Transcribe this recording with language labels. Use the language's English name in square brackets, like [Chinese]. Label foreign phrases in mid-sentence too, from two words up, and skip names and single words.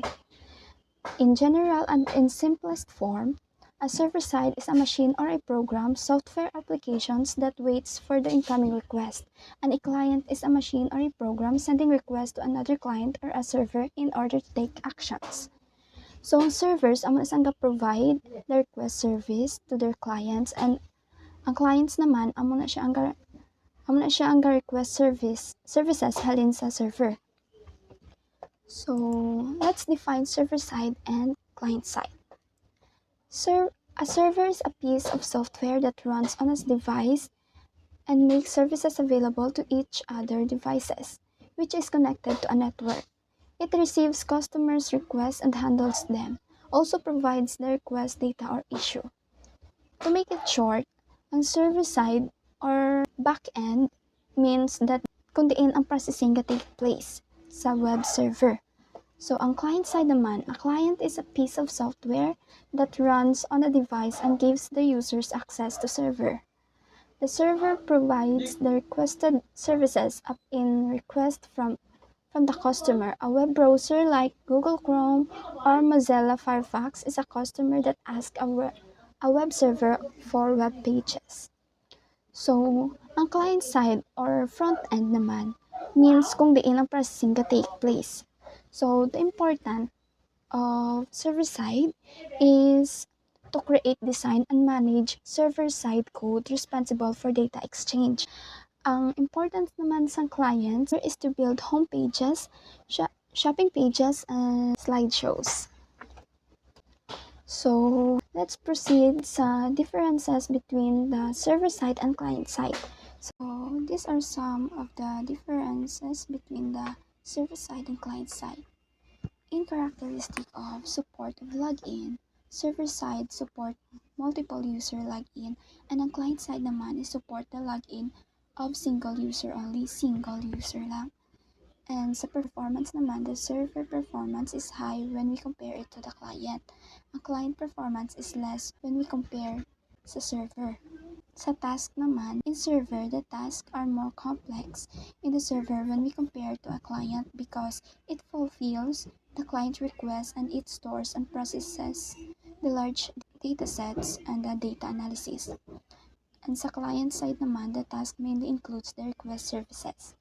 [English] In general and in simplest form, a server-side is a machine or a program, software applications that waits for the incoming request, and a client is a machine or a program sending requests to another client or a server in order to take actions. [Hiligaynon] So ang servers ang [English] provide the request service to their clients, and [Hiligaynon] ang clients naman amo na siya ang [English] request services [Hiligaynon] halin sa server. [English] So, let's define server-side and client-side. A server is a piece of software that runs on a device and makes services available to each other devices, which is connected to a network. It receives customers' requests and handles them, also provides the request data or issue. To make it short, ang server-side or back-end means that [Hiligaynon] kung diin ang [English] processing that take place sa web server. So, ang client side naman, a client is a piece of software that runs on a device and gives the users access to server. The server provides the requested services upon request from the customer. A web browser like Google Chrome or Mozilla Firefox is a customer that asks a web server for web pages. So, ang client side or front end naman means [Hiligaynon] kung diin ang [English] processing ka take place. So, the important of server-side is to create, design, and manage server-side code responsible for data exchange. Ang importance [Hiligaynon] naman sa [English] client is to build home pages, shopping pages, and slideshows. So, let's proceed sa differences between the server-side and client-side. So, these are some of the differences between the server-side and client-side. In characteristic of support of login, server-side support multiple user login, and [Hiligaynon] ang client-side naman [English] is support the login of single user only, [Hiligaynon] single user lang. [English] And sa performance naman, the server performance is high when we compare it to the client. Ang client performance is less when we compare sa server. [Hiligaynon] Sa task naman, [English] in server, the tasks are more complex in the server when we compare to a client because it fulfills the client request and it stores and processes the large data sets and the data analysis. And sa client side naman, the task mainly includes the request services.